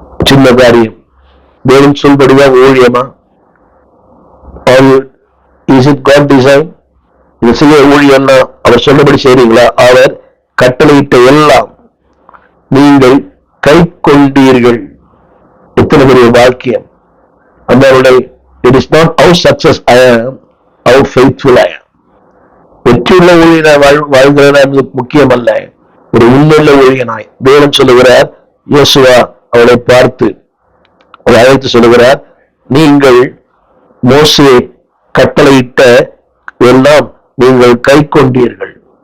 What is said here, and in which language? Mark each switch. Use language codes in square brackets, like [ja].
[ta] சின்ன காரியம், தேவன் சொல்படிதான் ஊழியமா? [en] Is it God design? [ta] இது செய்ய ஊழியம்னா அவர் சொன்னபடி செய்றீங்களா? அவர் கட்டளையிட்ட எல்லாம் நீங்கள் கை கொண்டீர்கள். எத்தனை பெரிய வாக்கியம்! [en] அந்த it is not how success I am, how faithful I am. [ta] வெற்றியுள்ள ஊழியனாய் வாழ்கிறதா என்பது முக்கியம் அல்ல, ஒரு உண்மையுள்ள ஊழியனாய். தேவன் சொல்லுகிறார், யோசுவா அவளை பார்த்து அழைத்து சொல்லுகிறார், நீங்கள் மோசே கட்டளையிட்ட எல்லாம் நீங்கள் கை கொண்டீர்கள்.